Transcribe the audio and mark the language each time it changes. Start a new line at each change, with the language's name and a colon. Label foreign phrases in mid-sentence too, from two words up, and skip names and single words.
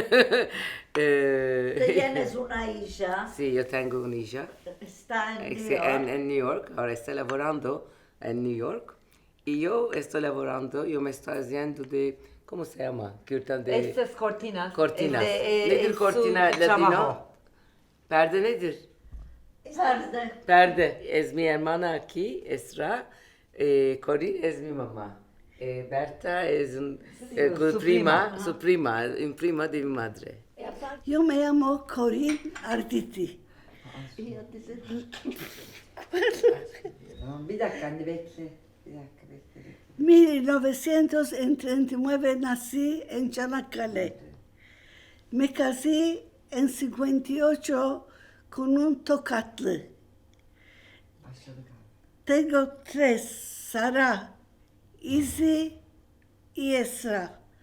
Spanish: ¿Tienes una hija? Sí, yo tengo una hija. Está en New Sí, York. en New York, ahora está laborando en New York. Y yo estoy laborando, yo me estoy haciendo de, ¿cómo se llama? Estas cortinas. Cortinas. Es
Turkish: Nedir cortina latino?
Spanish: trabajo.
Turkish: Perde nedir? Perde. Perde.
Spanish: Es mi hermana aquí, Esra. Corinne es mi mamá. Berta es su prima prima. de mi madre. Yo me llamo Corinne Arditi.
Turkish: Bir dakika anne bekle.
Spanish: 1939 nací en Çanakkale. Me casé en 58 con un tocatlı. Tengo 3, Sara, Izzy y Esra.